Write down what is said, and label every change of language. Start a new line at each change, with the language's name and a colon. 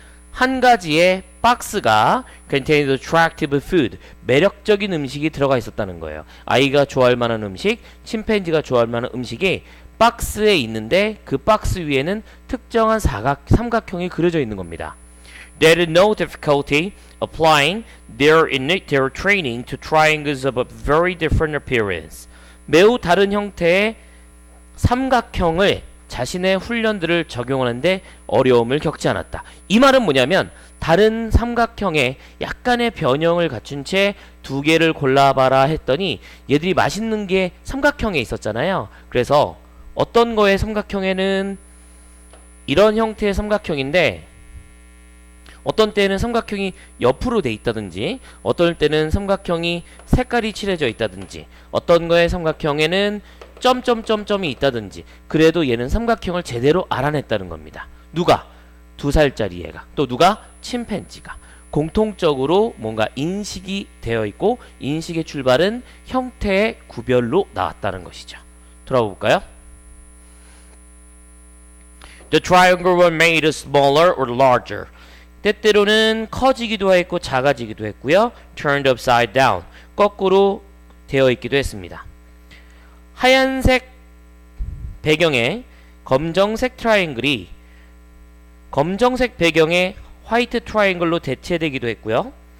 Korean: 한 가지의 박스가
English: contained attractive food,
Korean: 매력적인 음식이 들어가 있었다는 거예요. 아이가 좋아할 만한 음식, 침팬지가 좋아할 만한 음식이 박스에 있는데 그 박스 위에는 특정한 삼각형이 그려져 있는 겁니다.
English: There is no difficulty applying their training to triangles of a very different appearance.
Korean: 매우 다른 형태의 삼각형을 자신의 훈련들을 적용하는데 어려움을 겪지 않았다. 이 말은 뭐냐면 다른 삼각형에 약간의 변형을 갖춘 채 두 개를 골라봐라 했더니 얘들이 맛있는 게 삼각형에 있었잖아요. 그래서 어떤 거의 삼각형에는 이런 형태의 삼각형인데 어떤 때는 삼각형이 옆으로 돼 있다든지 어떨 때는 삼각형이 색깔이 칠해져 있다든지 어떤 거의 삼각형에는 점점점점이 있다든지 그래도 얘는 삼각형을 제대로 알아냈다는 겁니다. 누가? 2살짜리 애가. 또 누가? 침팬지가. 공통적으로 뭔가 인식이 되어 있고 인식의 출발은 형태의 구별로 나왔다는 것이죠. 돌아가 볼까요?
English: The triangle was made smaller or larger.
Korean: 때때로는 커지기도 했고 작아지기도 했고요.
English: turned upside down,
Korean: 거꾸로 되어 있기도 했습니다. 하얀색 배경에 검정색 트라이앵글이 검정색 배경에 화이트 트라이앵글로 대체되기도 했고요.